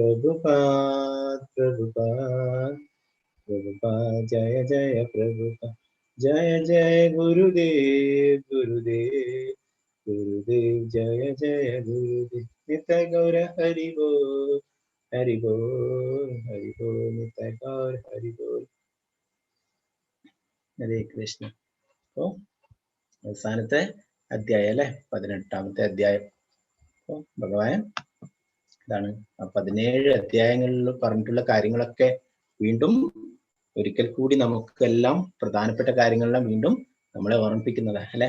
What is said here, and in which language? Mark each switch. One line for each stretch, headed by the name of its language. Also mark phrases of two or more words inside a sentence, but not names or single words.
Hindi: प्रभुपाद जय जय प्रभुपाद जय जय गुरुदेव जय जय गुरुदेव नित्य गौर हरि बोल नित्य गौर हरि बोल हरे कृष्ण
Malayalam: ഓ അവസാനത്തെ അധ്യായം അല്ലെ 18ാമത്തെ അധ്യായം. ഓ ഭഗവാൻ ഇതാണ് ആ 17 അധ്യായങ്ങളിൽ പറഞ്ഞിട്ടുള്ള കാര്യങ്ങളൊക്കെ വീണ്ടും ഒരിക്കൽ കൂടി നമുക്കെല്ലാം പ്രധാനപ്പെട്ട കാര്യങ്ങളെല്ലാം വീണ്ടും നമ്മളെ ഓർമ്മിപ്പിക്കുന്നതാണ് അല്ലെ.